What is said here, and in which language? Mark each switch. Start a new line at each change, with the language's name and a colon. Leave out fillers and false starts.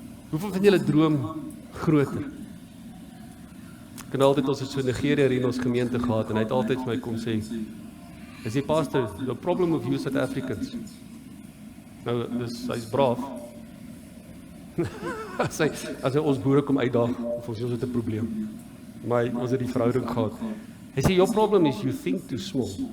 Afrikaans: Hoeveel van julle droom groter? Ek kan altyd ons het so 'n Nigeriër in ons gemeente gehad en hy het altyd vir my kom sê, hy sê, pastor,
English: the problem of you South Africans.
Afrikaans: Nou, hy's braaf. as hy ons boere kom uitdaag, of ons het 'n probleem. Maar ons het die verhouding gehad. Hy sê,
English: your problem is you think too small.